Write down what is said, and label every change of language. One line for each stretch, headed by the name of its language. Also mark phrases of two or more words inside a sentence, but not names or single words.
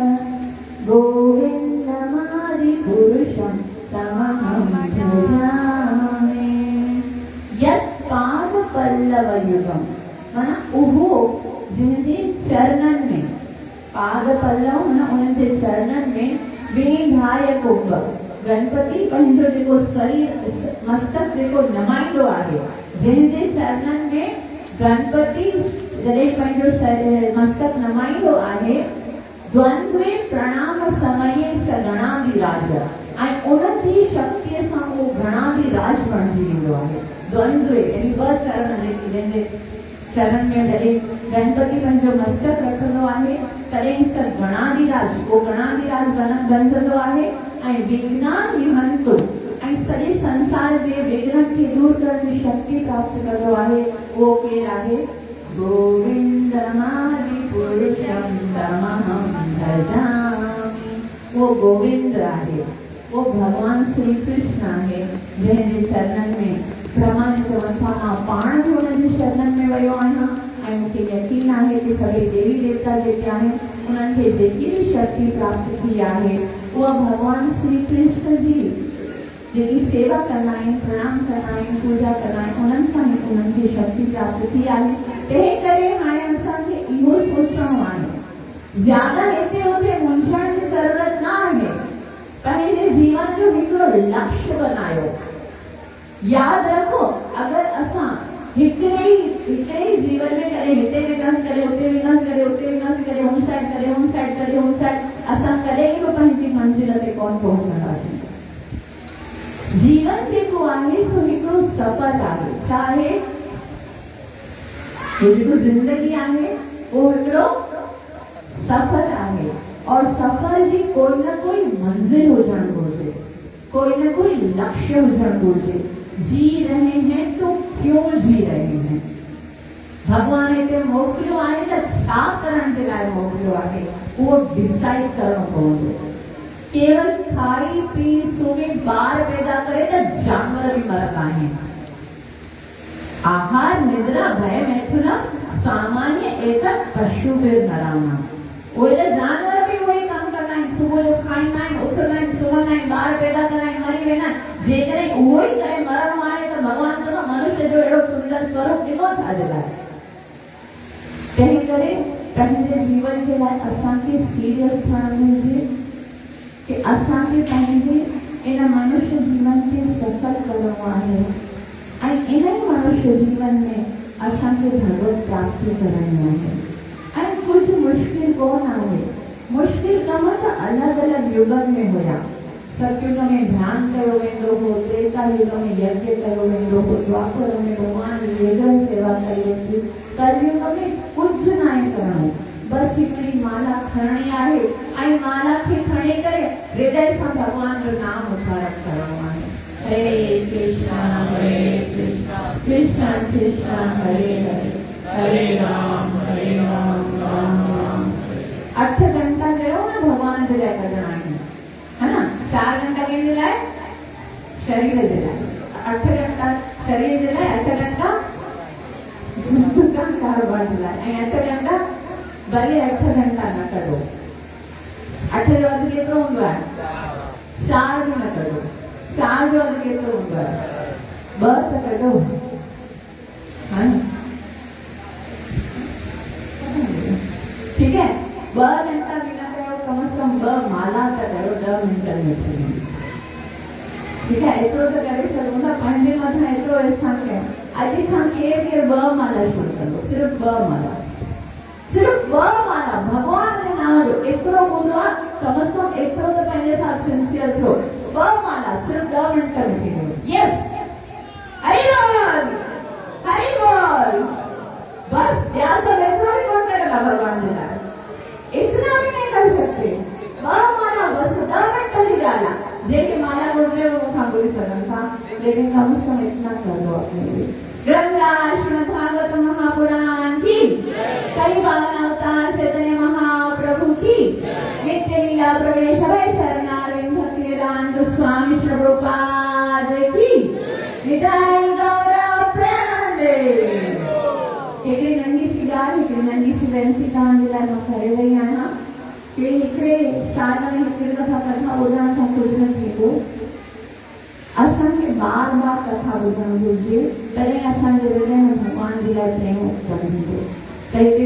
Sanskrit: गोविन्दमादिपुरुषं तमहं भजामि यत्पादपल्लवयुगं
Sindhi: माना उहो
Hindi: जिनके चरणन में
Sindhi: पाद पल्लव ना उनके चरणन में
Sanskrit: विनिधाय कुंभ
Sindhi: गणपति पंहिंजो जेको शरीर मस्तक जेको नमाईंदो आहे
Hindi: जिनके चरणन में
Sindhi: गणपति जॾहिं पंहिंजो मस्तक नमाईंदो आहे
Sanskrit: द्वंद्वे प्रणाम समये स गणाधिराज
Sindhi: ऐं उनजी शक्तिअ सां उहो गणाधिराज बणिजी वेंदो आहे द्वंद्वे यानी ॿ चरण जंहिंजे चरण में जॾहिं गणपति पंहिंजो मस्तक रखंदो आहे तॾहिं स गणाधिराज उहो गणाधिराज बणजंदो आहे ऐं
Sanskrit: विघ्नान् निहंतु
Sindhi: ऐं सॼे संसार जे विघ्न खे दूर करण जी शक्ति प्राप्त कंदो आहे उहो केरु आहे
Sanskrit: गोविन्दमादिपुरुषं तमहं भजामि
Sindhi: वो गोविंद आहे वो भगवान श्री कृष्ण आहे जंहिंजे चरणन में ब्रह्मा ने चवनि था मां पाण बि हुनजे शरणन में वियो आहियां ऐं मूंखे यकीन आहे कि सभई देवी देवता जेके आहिनि उन्हनि खे जेकी बि शक्ति प्राप्त थी आहे उहा भगवान श्री कृष्ण जी जेकी सेवा कंदा आहिनि प्रणाम कंदा आहिनि पूजा कंदा आहिनि उन्हनि सां ई उन्हनि खे शक्ति प्राप्त थी आहे तंहिं करे हाणे असांखे इहो सोचणो आहे ज्यादा हिते हुते मुंझण जी ज़रूरत न आहे पंहिंजे जीवन जो हिकिड़ो लक्ष्य बनायो याद रखो अगर असां हिकिड़े ई जीवन में करे हिते विकास करे उते विकास करे उते विकास करे होम साइड करे होम साइड करे होम साइड असां कॾहिं बि पंहिंजी मंज़िल ते कोन पहुचंदासीं जीवन जेको आहे सो हिकिड़ो सफ़र आहे छा आहे जेको ज़िंदगी आहे उहो हिकिड़ो सफ़र आहे और सफ़र जी कोई न कोई मंज़िल हुजण घुरिजे कोई न कोई लक्ष्य हुजण घुरिजे
Hindi: जी रहे हैं तो क्यों जी रहे हैं
Sindhi: भगवान हिते मोकिलियो आहे त छा करण जे लाइ मोकिलियो आहे उहो डिसाइड करणो पवंदो केवल खाई पी सुम्ही ॿार पैदा करे त जानवर बि मरंदा आहिनि
Sanskrit: आहार निद्रा भय मैथुन सामान्य एतत् पशुभिर्नराणाम्
Sindhi: उहे त जानवर बि उहे ई कमु कंदा आहिनि सुबुह जो खाईंदा आहिनि उथंदा आहिनि सुम्हंदा आहिनि ॿार पैदा कंदा आहिनि मरी वेंदा आहिनि जेकॾहिं उहो ई करे मरणो आहे त भॻवान त मनुष्य जो अहिड़ो सुंदर स्वरूप ॾिनो छाजे लाइ तंहिं करे पंहिंजे जीवन जे लाइ असांखे सीरियस थियणु घुरिजे कि असांखे पंहिंजे इन मनुष्य जीवन खे सफल करणो आहे ऐं इन मनुष्य जीवन में असांखे भगवत प्राप्ति करणी आहे ऐं कुझु मुश्किल कोन आहे मुश्किल कम त अलॻि अलॻि युगनि में हुया सतयुग में ध्यान कयो वेंदो हो त्रेता युग में यज्ञ कयो वेंदो हो द्वापर में भगवान वेदन सेवा कई वेंदी कलयुग में कुझु न आहे करणो बस हिकिड़ी माला खणणी आहे ऐं माला खे खणी करे हृदय सां भगवान जो नाम उच्चारण करणो आहे हरे कृष्णा कृष्णा कृष्णा हरे हरे हरे राम राम राम 8 घंटा कयो न भगवान जे लाइ कढणा आहिनि
Hindi: है ना
Sindhi: 4 घंटा कंहिंजे लाइ शरीर जे लाइ 8 घंटा शरीर जे लाइ 8 घंटा कारोबार जे लाइ ऐं 8 घंटा भले 8 घंटा न कढो 8 जो अघु केतिरो हूंदो आहे 4 बि न कढो 4 जो अघु केतिरो हूंदो आहे 2 त कढो हा
Hindi: ठीक है
Sindhi: 2 घंटा बि न कयो
Hindi: कम से कम
Sindhi: 2 माला त कयो 10 मिंटनि में थी वेंदी
Hindi: ठीक है
Sindhi: एतिरो त करे सघूं था पंहिंजे मथां एतिरो अहसान कयो अॼु खां केरु 2 माला शुरू कंदो सिर्फ़ 2 माला भगवान जे नाम जो एतिरो हूंदो आहे
Hindi: कम से कम
Sindhi: एतिरो त पंहिंजे सां सिंसियर थियो 2 माला सिर्फ 10 मिंट में थी वियो यस हरि
Hindi: बोल बस ध्यान से
Sindhi: एतिरो ही कोन
Hindi: करेगा
Sindhi: भगवान जे लाइ
Hindi: इतना भी नहीं कर सकते 2 माला बस 10
Sindhi: मिंट जी ॻाल्हि आहे जेके माला गुजरे वो खां ॿुधी सघनि था
Hindi: लेकिन कम से कम इतना कर लो अपने लिए ग्रंथराज श्रीमद् भागवत महापुराण की कई
Sindhi: बावन अवतार चैतन्य महाप्रभु की नित्य लीला प्रवेश भय शरणारविंद भक्तिवेदांत स्वामी श्री प्रभुपाद की निताई गौर प्रेमानंदे हिकिड़ी नंढी सी ॻाल्हि हिकिड़ी नंढी सी वेनती तव्हां जे लाइ मां करे रही आहियां कि हिकिड़े साल में हिकिड़ी दफ़ा कथा ॿुधण सां कुझु न थींदो असांखे बार बार कथा ॿुधण घुरिजे तॾहिं असांजे हृदय में भॻवान जे लाइ प्रेम उत्पन्न त हिते